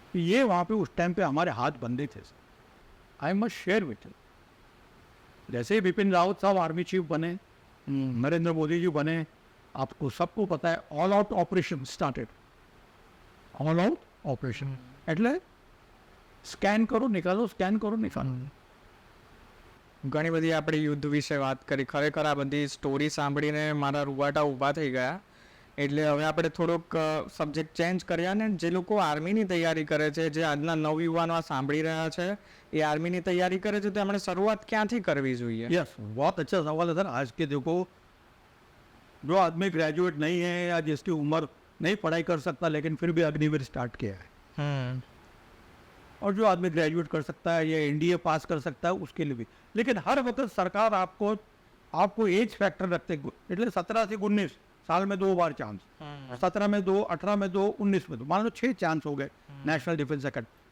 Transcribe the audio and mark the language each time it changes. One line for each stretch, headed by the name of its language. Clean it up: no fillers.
Hindi: ये वहाँ पे उस टाइम पे हमारे हाथ बंधे थे।
English: I must share with you.
Hindi: जैसे ही बिपिन रावत साहब आर्मी चीफ बने, नरेंद्र मोदी जी बने, आपको सबको पता है all out operation started.
Gujarati: All out operation એટલે સ્કેન કરો નિકાલો, સ્કેન કરો નિકાલો। ઘણી બધી આપણે યુદ્ધ વિશે વાત કરી, ખરેખર આ બધી સ્ટોરી સાંભળીને મારા રૂવાટા ઊભા થઈ ગયા। એટલે હવે આપણે થોડોક સબ્જેક્ટ ચેન્જ કર્યા ને, જે લોકો આર્મીની તૈયારી કરે છે, જે આજના નવયુવાનો આ સાંભળી રહ્યા છે, એ આર્મીની તૈયારી કરે છે, તો એમણે શરૂઆત ક્યાંથી કરવી જોઈએ?
Hindi: यस, बहुत अच्छा सवाल है सर। आज के देखो, जो आदमी ग्रेजुएट नहीं है या जिसकी उम्र नहीं पढ़ाई कर सकता लेकिन फिर भी अग्निवीर स्टार्ट किया है, और जो आदमी ग्रेजुएट कर सकता है या एनडीए पास कर सकता है उसके लिए भी। लेकिन हर वक्त सरकार आपको एज फैक्टर रखते, એટલે 17 से 19 साल में 2 बार चांस, 17 में 2, 18 में 2, 19 में 2, मान लो 6 चांस हो गए नेशनल डिफेंस अकेडमी।